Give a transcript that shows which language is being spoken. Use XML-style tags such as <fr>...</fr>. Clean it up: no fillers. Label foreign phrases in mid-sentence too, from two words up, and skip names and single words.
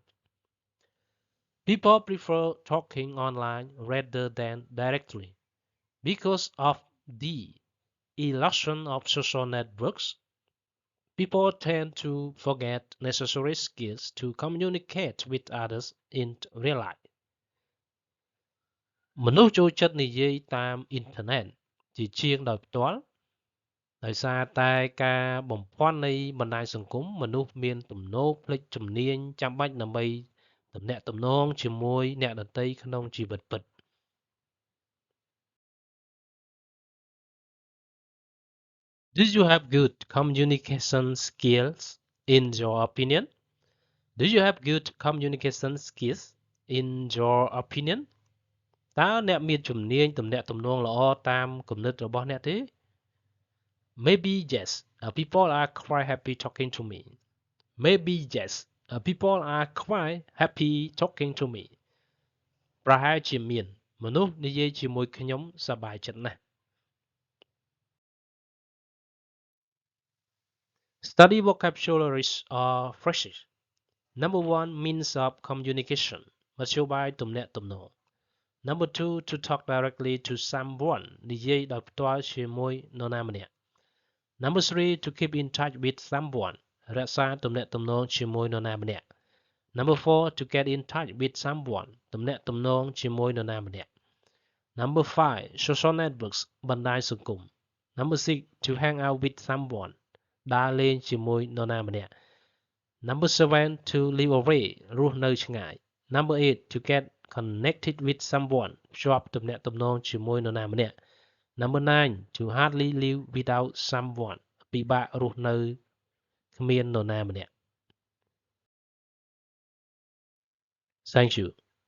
<en>People prefer talking online rather than directly. Because of the illusion of social networks, people tend to forget necessary skills to communicate with others in real life.</en> <km>មនុស្សចូលចិត្តនិយាយតាមអ៊ីនធឺណិតជាជាងដោយផ្ទាល់ដោយសារតែការបំភាន់នៃបណ្ដាញសង្គមមនុស្សមានទំនោរភ្លេចជំនាញចាំបាច់ដើម្បីទំនាក់ទំនងជាមួយអ្នកដទៃក្នុងជីវិតពិត</km> <en>Do you have good communication skills in your opinion? Do you have good communication skills in your opinion?</en> <km>តើអ្នកមានជំនាញទំនាក់ទំនងល្អតាមគំនិតរបស់អ្នកទេ</km> <en>Maybe yes. People are quite happy talking to me. Maybe yes. People are quite happy talking to me.</en> <km>ប្រហែលជាមានមនុស្សនិយាយជាមួយខ្ញុំសប្បាយចិត្តណាស់</km> <en>Study vocabularies or phrases. Number 1 means of communication</en> <km>មធ្យោបាយទំនាក់ទំនង</km> <en>Number 2 to talk directly to someone</en> <km>និយាយដោយផ្ទាល់ជាមួយនរណាម្នាក់</km> <en>Number 3 to keep in touch with someone</en> <km>រក្សាទំនាក់ទំនងជាមួយនរណាម្នាក់</km> <en>Number 4 to get in touch with someone</en> <km>ទំនាក់ទំនងជាមួយនរណាម្នាក់</km> <en>Number 5 social networks</en> <km>បណ្ដាញសង្គម</km> <en>Number 6 to hang out with someone</en> <km>ដើរលេងជាមួយនរណាម្នាក់</km> <en>Number 7 to live away</en> <km>រស់នៅឆ្ងាយ</km> <en>Number 8 to get connected with someone</en> <km>ភ្ជាប់ទំនាក់ទំនងជាមួយនរណាម្នាក់</km> <en>Number 9 to hardly live without someone</en> <km>ពិបាករស់នៅគ្មាននរណាម្នាក់</km> <en>Thank you</en>